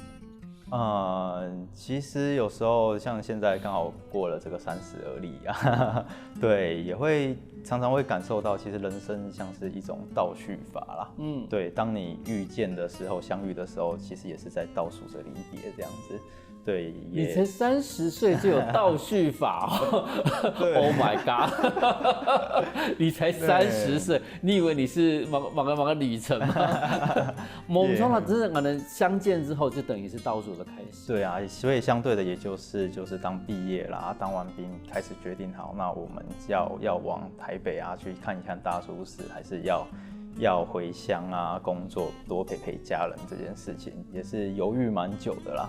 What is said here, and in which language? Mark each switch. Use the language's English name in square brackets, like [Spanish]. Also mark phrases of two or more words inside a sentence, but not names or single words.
[Chinese] 其實有時候像現在剛好過了這個30而立啊，對，也會常常會感受到，其實人生像是一種倒敘法啦。對，當你遇見的時候，相遇的時候，其實也是在倒數着離別這樣子。對，你才30歲就有倒敘法 ？ [English] Oh my god！ [Chinese] 你才30歲，你以為你是某個旅程嗎？冇錯啦，只是我們相見之後就等於是倒數的開始。對啊，所以相對的，也就是當畢業啦，當完兵開始決定好，那我們要往台北啊去看一看大叔祠，還是要回鄉啊工作，多陪家人這件事情，也是猶豫蠻久的啦。